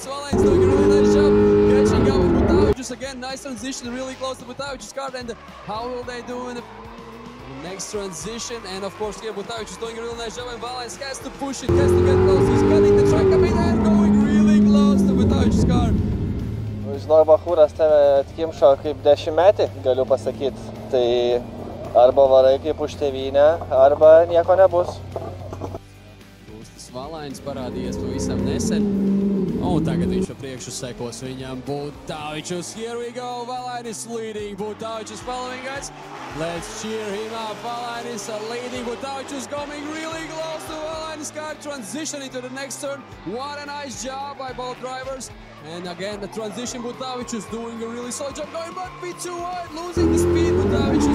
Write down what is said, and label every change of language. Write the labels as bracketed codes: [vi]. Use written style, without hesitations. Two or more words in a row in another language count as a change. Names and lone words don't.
[en] Valainis doing a really nice job catching up with Butāvičus again. Nice transition, really close to Butāvičus' car. And how will they do in the next transition? And of course, here Butāvičus doing a really nice job, and Valainis has to push it, has to get close. He's cutting the track a bit and going really close to Butāvičus' car. [lt] Žinau, Bachūras tave atkimšo kaip 10-metį, galiu pasakyti. Tai arba varai kaip už tėvynę, arba nieko nebus. [lv] Gustas Valainis parādījies pavisam nesen. Un tagad viņš pa priekšu sekos viņam Butāvičus. [en] Here we go, Valainis leading, Butāvičus following, guys. Let's cheer him up. Valainis leading, Butāvičus coming really close to Valainis' car, transitioning to the next turn. What a nice job by both drivers. And again, the transition, Butāvičus doing a really solid job, going but a bit too wide, losing the speed, Butāvičus.